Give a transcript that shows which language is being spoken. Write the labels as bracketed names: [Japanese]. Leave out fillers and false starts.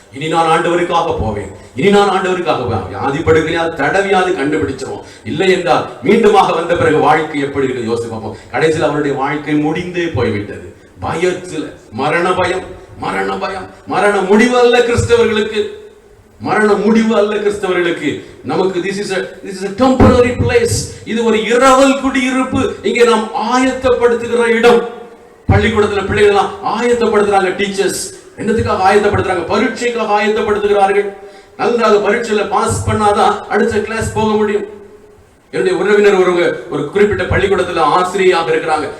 [Tamil] இனி நான் ஆண்டவருக்காக போவேன், இனி நான் ஆண்டவருக்காக போவேன். வியாதி படுக்கையா தடவியாவது கண்டுபிடிச்சிருவோம். இல்லை என்றால் மீண்டுமாக வந்த பிறகு வாழ்க்கை எப்படி இருக்கு யோசிச்சு பார்ப்போம். கடைசியில் அவருடைய வாழ்க்கை முடிந்தே போய்விட்டது. பயத்துல மரண பயம், மரண பயம், மரண முடிவு அல்ல கிறிஸ்தவர்களுக்கு, மரண முடிவு அல்ல கிறிஸ்தவர்களுக்கு. நமக்கு [English] this is a temporary place. [Tamil] இது ஒரு இரவல் குடியிருப்பு. இங்கே நாம் ஆயத்தப்படுத்துகிற இடம். பள்ளிக்கூடத்துல பிள்ளைகள் எல்லாம் ஆயத்தப்படுத்துறாங்க. டீச்சர்ஸ் என்னத்துக்காக ஆயத்தப்படுத்துறாங்க? பரீட்சைக்காக ஆயத்தப்படுத்துகிறார்கள். நன்றாக பரீட்சையில பாஸ் பண்ணாதான் அடுத்த கிளாஸ் போக முடியும். என்னுடைய உறவினர் ஒரு குறிப்பிட்ட பள்ளிக்கூடத்துல ஆசிரியராக இருக்கிறாங்க.